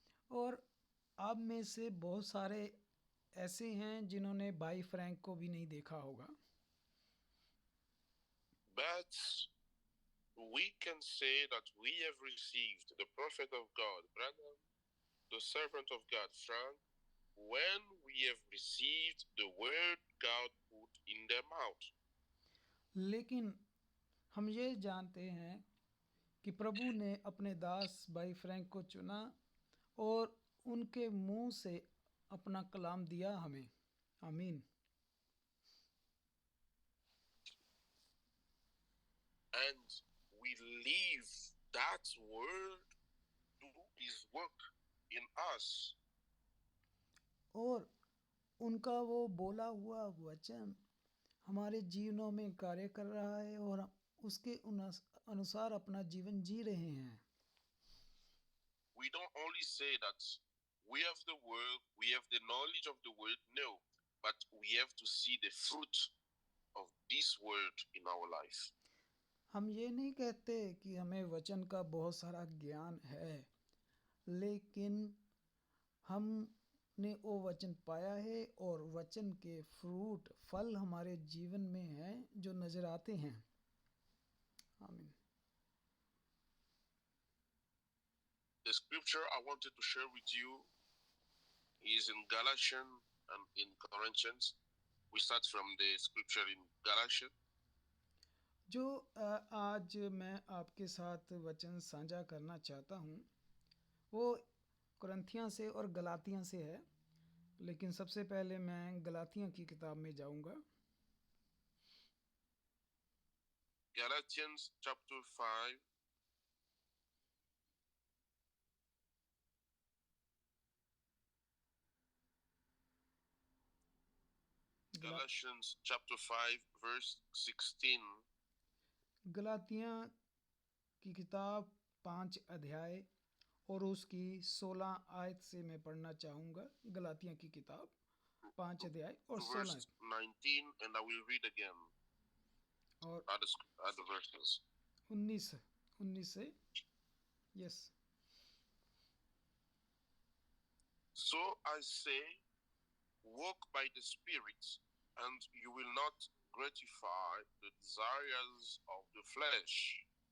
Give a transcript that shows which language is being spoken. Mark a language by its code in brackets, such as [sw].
[hi] और आप में से बहुत सारे ऐसे हैं जिन्होंने भाई फ्रैंक को भी नहीं देखा होगा। [en] But we can say that we have received the prophet of God, Branham, the servant of God, Frank, when we have received the word God put in their mouth. [hi] लेकिन हम ये जानते हैं कि प्रभु ने अपने दास भाई फ्रैंक को चुना और उनके मुंह से अपना कलाम दिया हमें। आमीन। [en] And we leave that word to his work in us. [hi] और उनका वो बोला हुआ वचन हमारे जीवनों में कार्य कर रहा है और उसके अनुसार अपना जीवन जी रहे हैं। [en] We don't only say that we have the word, we have the knowledge of the word, no, but we have to see the fruit of this word in our life. [hi] हम ये नहीं कहते कि हमें वचन का बहुत सारा ज्ञान है, लेकिन हमने वो वचन पाया है और वचन के फ्रूट फल हमारे जीवन में हैं जो नजर आते हैं। आमीन। [en] The scripture I wanted to share with you is in Galatians and in Corinthians. We start from the scripture in Galatians. [hi] जो आज मैं आपके साथ वचन साझा करना चाहता हूँ वो कुरिन्थियों से और गलातियों से है, लेकिन सबसे पहले मैं गलातियों की किताब में जाऊंगा। [en] Galatians chapter 5. Galatians chapter 5 verse 16. [hi] गलातियाँ की किताब 5 अध्याय और उसकी 16 आयत से मैं पढ़ना चाहूँगा। गलातियाँ की किताब 5 अध्याय और 16 [en] verse 19, and I will read again [hi] और [en] other verses. [hi] 19 से yes. [en] So I say, walk by the Spirit, and you will not gratify the desires of the flesh.